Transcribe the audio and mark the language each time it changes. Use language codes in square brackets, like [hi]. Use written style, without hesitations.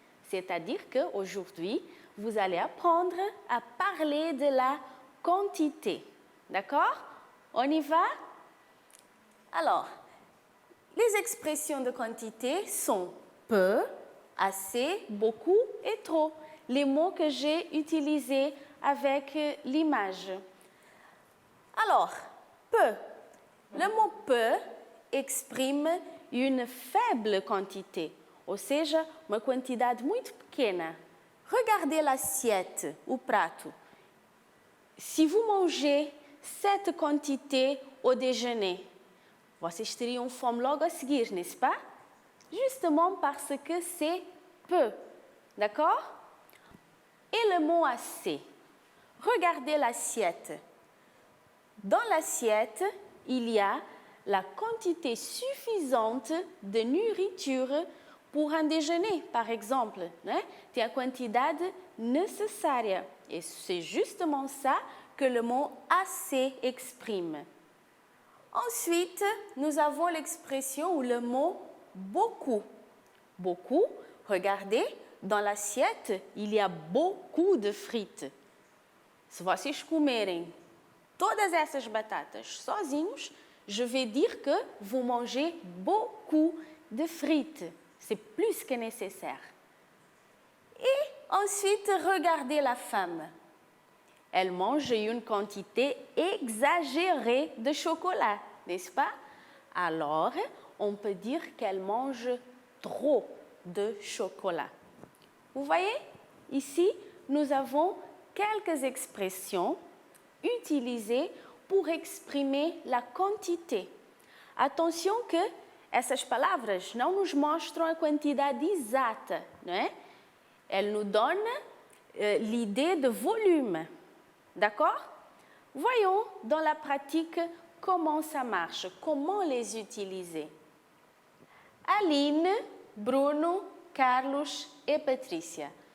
[fr] C'est-à-dire qu'aujourd'hui, vous allez apprendre à parler de la quantité. D'accord? On y va? Alors, les expressions de quantité sont peu, assez, beaucoup et trop. Les mots que j'ai utilisés avec l'image. Alors, peu. Le mot peu exprime une faible quantité, [pt] ou seja, uma quantidade muito pequena. [fr] Regardez l'assiette, [pt] o prato. [fr] Si vous mangez cette quantité au déjeuner, [pt] vocês teriam fome logo a seguir, [fr] n'est-ce pas? Justement parce que c'est peu. D'accord? Et le mot assez. Regardez l'assiette. Dans l'assiette, il y a la quantité suffisante de nourriture pour un déjeuner, par exemple. [pt] Né? Tem a quantidade necessária. [fr] Et c'est justement ça que le mot assez exprime. Ensuite, nous avons l'expression ou le mot beaucoup. Beaucoup, regardez, dans l'assiette, il y a beaucoup de frites. [pt] Se vocês comerem todas essas batatas sozinhos, [fr] je vais dire que vous mangez beaucoup de frites. C'est plus que nécessaire. Et ensuite, regardez la femme. Elle mange une quantité exagérée de chocolat, n'est-ce pas? Alors, on peut dire qu'elle mange trop de chocolat. Vous voyez? Ici, nous avons quelques expressions utilisées pour exprimer la quantité. Attention que [pt] essas palavras não nos mostram a quantidade exata, não é? [fr] Elles nous donnent l'idée de volume. D'accord? Voyons dans la pratique comment ça marche, comment les utiliser. Aline, Bruno, Carlos et Patricia.